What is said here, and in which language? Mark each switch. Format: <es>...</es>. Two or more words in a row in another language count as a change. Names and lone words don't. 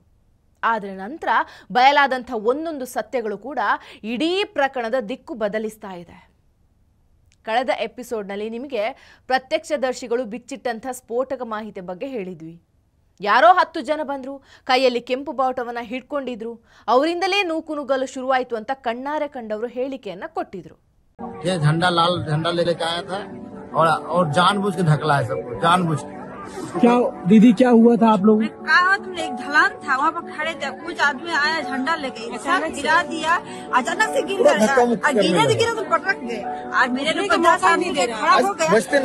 <kn>ಆದರೆ ನಂತರ ಬಯಲಾದಂಥ ಒಂದೊಂದು ಸತ್ಯಗಳು ಕೂಡ ಇಡೀ ಪ್ರಕರಣದ ದಿಕ್ಕು ಬದಲಿಸ್ತಾ ಇದೆ. ಕಳೆದ ಎಪಿಸೋಡ್ನಲ್ಲಿ ನಿಮಗೆ ಪ್ರತ್ಯಕ್ಷದರ್ಶಿಗಳು ಬಿಚ್ಚಿಟ್ಟಂಥ ಸ್ಫೋಟಕ ಮಾಹಿತಿ ಬಗ್ಗೆ ಹೇಳಿದ್ವಿ. ಯಾರೋ 10 ಜನ ಬಂದರು, ಕೈಯಲ್ಲಿ ಕೆಂಪು ಬಾವುಟವನ್ನು ಹಿಡ್ಕೊಂಡಿದ್ರು, ಅವರಿಂದಲೇ ನೂಕುನುಗ್ಗಲು ಶುರುವಾಯಿತು ಅಂತ ಕಣ್ಣಾರೆ ಕಂಡವರು ಹೇಳಿಕೆಯನ್ನು ಕೊಟ್ಟಿದ್ರು.</kn> <hi>झंडा लाल झंडा ले लेके आया था और जानबूझ के ढकला है सबको, जानबूझ के। क्या दीदी क्या हुआ था आप लोग? कहा तुमने एक ढलान था, वहाँ पर खड़े थे, कुछ आदमी आया झंडा लेके अचानक गिरा दिया, अचानक से गिर गया और गिरे तो पटक गए और मेरे लोग 10 आदमी खड़ा हो गया।</hi>